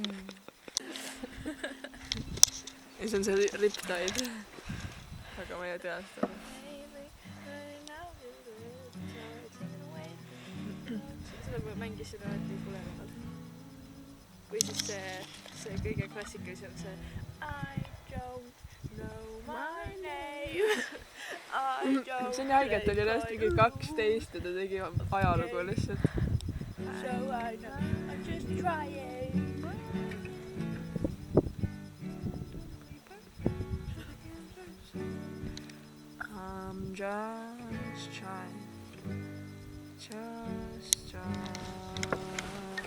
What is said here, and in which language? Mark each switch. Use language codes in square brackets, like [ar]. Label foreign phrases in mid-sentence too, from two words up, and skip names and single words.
[et] Ja see on see Riptide. Aga ma ei tea seda. Seda mängisin alati kulenevad. Või siis see kõige klassikalisem see I don't know my name. See on nii haige, et oli hästi 12 ja ta tegi ajalugu lihtsalt. [en] So I know, I'm just trying. I'm just trying. Just trying.